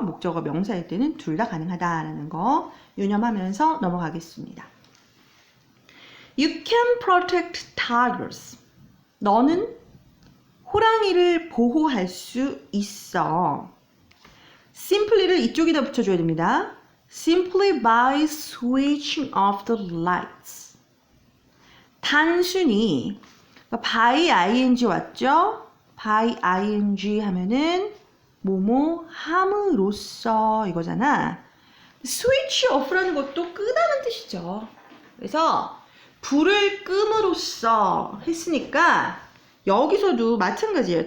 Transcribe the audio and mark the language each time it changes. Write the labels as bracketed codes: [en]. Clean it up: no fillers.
[ko] 목적어 명사일 때는 둘 다 가능하다라는 거 유념하면서 넘어가겠습니다. [en] You can protect tigers. [ko] 너는 호랑이를 보호할 수 있어. simply를 이쪽에다 붙여줘야 됩니다. [en] Simply by switching off the lights. [ko] 단순히 by ing 왔죠? by ing 하면은 뭐뭐 함으로써 이거잖아. switch off라는 것도 끄다는 뜻이죠. 그래서 불을 끔으로써 했으니까 여기서도 마찬가지예요.